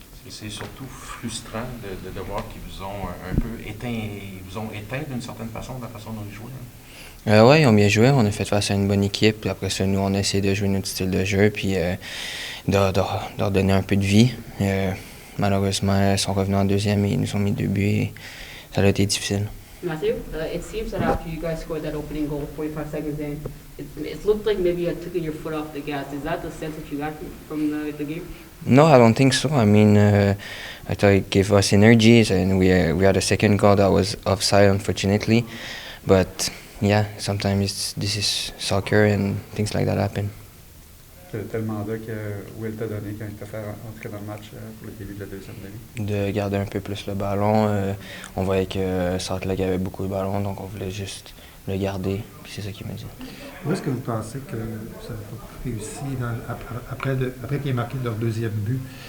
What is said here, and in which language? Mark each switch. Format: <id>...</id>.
<fr>C'est surtout frustrant de voir qu'ils vous ont un peu éteint d'une certaine façon, de la façon dont ils jouaient. Oui, ils ont bien joué. On a fait face à une bonne équipe. Puis après ça, nous, on a essayé de jouer notre style de jeu, puis de leur donner un peu de vie. Malheureusement, ils sont revenus en deuxième et ils nous ont mis 2 buts et ça a été difficile.</fr> <en>Matthew, it seems that after you guys scored that opening goal, 45 seconds in, it looked like maybe you had taken your foot off the gas. Is that the sense that you got from the game? No, I don't think so. I mean, I thought it gave us energies, and we had a second goal that was offside, unfortunately. But yeah, sometimes this is soccer and things like that happen.</en> <fr>C'était le mandat que Will t'a donné quand il t'a fait entrer dans le match pour le début de la deuxième demi? De garder un peu plus le ballon. On voyait que Salt Lake avait beaucoup de ballons, donc on voulait juste le garder. Puis c'est ça qu'il m'a dit. Où est-ce que vous pensez que ça va réussir après qu'il ait marqué leur deuxième but?</fr>